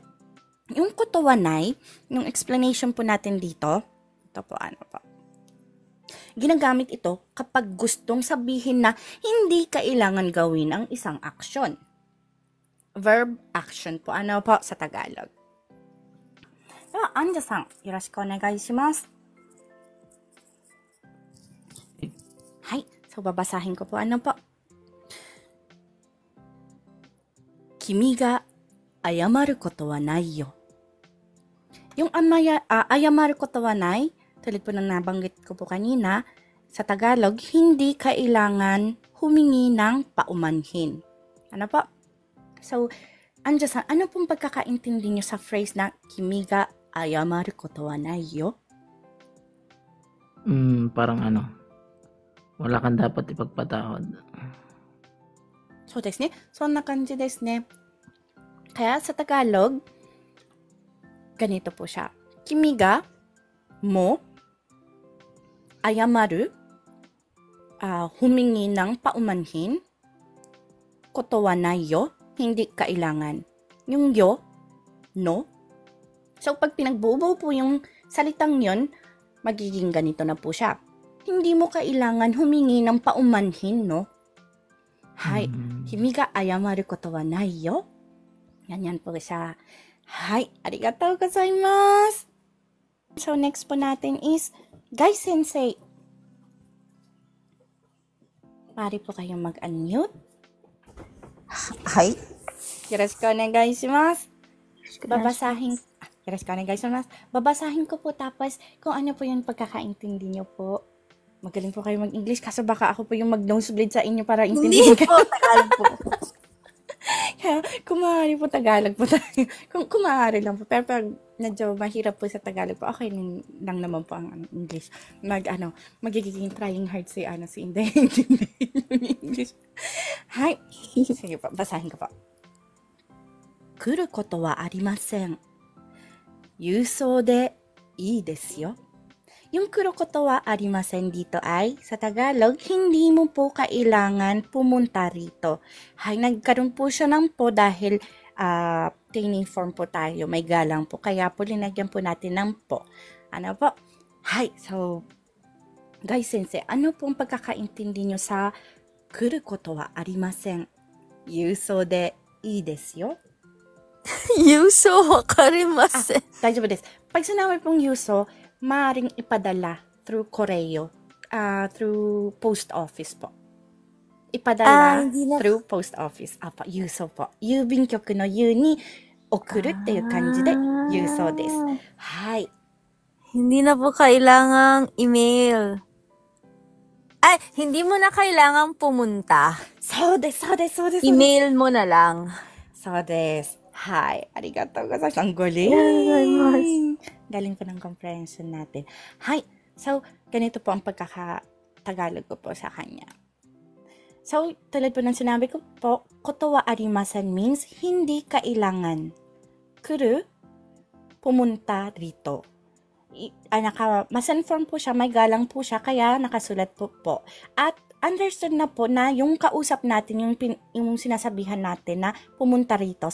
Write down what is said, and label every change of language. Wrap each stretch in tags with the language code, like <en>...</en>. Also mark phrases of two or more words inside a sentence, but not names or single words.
<tl>Yung</tl> <ja>ことはない,</ja> <tl>yung explanation po natin dito, ito po, ginagamit ito kapag gustong sabihin na hindi kailangan gawin ang isang aksyon.</tl> <en>Verb action</en> <tl>po. Sa Tagalog?</tl> <ja>Anja-san, よろしくお願いします.</ja> <tl>Hay. So, babasahin ko po.</tl> <ja>君が謝ることはないよ.</ja> <tl>Yung</tl> <ja>謝ることはない,</ja> <tl>tulad po ng nabanggit ko po kanina, sa Tagalog, hindi kailangan humingi ng paumanhin. So, Anja-san, ano pong pagkakaintindi nyo sa phrase na</tl> <ja>君が謝ることはないよ?</ja> <tl>Parang wala kang dapat ipagpatawad. So,</tl> <ja>ですね。そんな感じですね.</ja> <tl>Kaya sa Tagalog, ganito po siya.</tl> <ja>君がも謝る,</ja> <tl>humingi ng paumanhin,</tl> <ja>ことはないよ,</ja> <tl>hindi kailangan. Yung yo, no. So, pag pinagbuo po yung salitang yon, magiging ganito na po siya. Hindi mo kailangan humingi ng paumanhin, no? Hay.</tl> <ja>君が謝ることはないよ.</ja> <tl>Ganyan po siya. Hay.</tl> <ja>ありがとうございます.</ja> <tl>So, next po natin is Gai Sensei. Pari po kayong mag-unmute. Hi.</tl> <ja>よろしくお願いします.</ja> <tl>Babasahin ko po tapos kung ano po yung pagkakaintindi nyo po. Magaling po kayo mag-English kaso baka ako po yung mag-nosebleed sa inyo para intindihin Hindi po, Tagalog po. Kaya, kung maaari po Tagalog po tayo. Kung maaari lang po. Pero pag medyo mahirap po sa Tagalog po, okay lang naman po ang English. Magiging</tl> <en>trying hard</en> <tl>si Inday. Yung English. Hi. Sige po, basahin ko po.</tl> <ja>来ることはありません. 郵送でいいですよ.</ja> <tl>Yung</tl> <ja>来ることはありません</ja> <tl>dito ay, sa Tagalog, hindi mo po kailangan pumunta rito. Hay, nagkaroon po siya ng po dahil</tl> <en>training form</en> <tl>po tayo. May galang po. Kaya po linagyan po natin ng po. Hay, so, Gai Sensei, ano pong pagkakaintindi nyo sa</tl> <ja>来ることはありません? 郵送でいいですよ. 郵送わかりません. 大丈夫です.</ja> <tl>Pag sinabi pong yuso, maaaring ipadala through koreo,</tl> <en>through post office</en> <tl>po. Ipadala</tl> <en>through post office.</en> <ja>Yuso po. 郵便局の郵に送るっていう感じで郵送です.</ja> <tl>Hay. Hindi na po kailangang email. Ay, hindi mo na kailangang pumunta.</tl> <ja>そうです.</ja> <tl>Email mo na lang.</tl> <ja>そうです。はい. ありがとうございます.</ja> <tl>Ang galing. Galing po ng comprehension natin. Hay. So, ganito po ang pagkaka-Tagalog ko po sa kanya. So, tulad po ng sinabi ko po,</tl> <ja>ことはありません</ja> <tl>means hindi kailangan. Kuru, pumunta rito. mas-inform po siya, may galang po siya, kaya nakasulat po. At understood na po na yung kausap natin, yung sinasabihan natin na pumunta rito.</tl>